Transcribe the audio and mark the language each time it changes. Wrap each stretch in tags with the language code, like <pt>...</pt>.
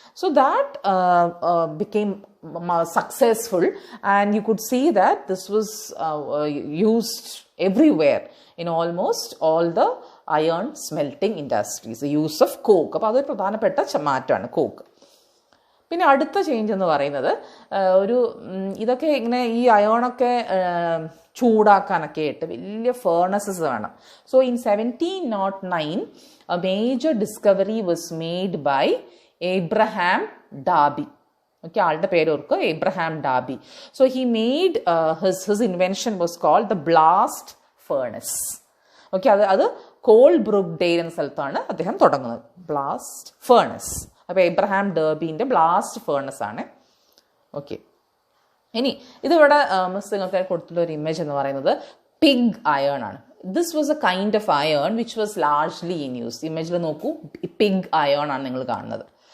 <en>So that became successful, and you could see that this was used everywhere in almost all the iron smelting industries, the use of coke.</en> <ml>അപ്പോൾ അതൊരു പ്രധാനപ്പെട്ട മാറ്റമാണ് coke. പിന്നെ അടുത്ത change എന്ന് പറയുന്നത് ഒരു ഇതൊക്കെ ഇങ്ങനെ ഈ അയോണൊക്കെ ചൂടാക്കാനൊക്കെ ആയിട്ട് വലിയ ഫേർണസസ് വേണം.</ml> <en>So in 1709 a major discovery was made by Abraham Darby.</en> <ml>Okay, ആളുടെ പേര് ഓർക്കുക, Abraham Darby.</ml> <en>So he made his invention was called the blast furnace.</en> <ml>Okay, അത് കോൾബ്രൂക്ക്ഡെയിൽ എന്ന സ്ഥലത്താണ് അദ്ദേഹം തുടങ്ങുന്നത്, ബ്ലാസ്റ്റ് ഫേർണസ്. അപ്പോൾ എബ്രഹാം ഡർബിൻ്റെ ബ്ലാസ്റ്റ് ഫേർണസ് ആണ്. ഓക്കെ, ഇനി ഇതിവിടെ നിങ്ങൾക്ക് കൊടുത്തുള്ള ഒരു ഇമേജ് എന്ന് പറയുന്നത് പിഗ് അയൺ ആണ്.</ml> <en>This was a kind of iron which was largely in use.</en> <ml>ഇമേജിൽ നോക്കൂ, പിഗ് അയൺ ആണ് നിങ്ങൾ കാണുന്നത്.</ml>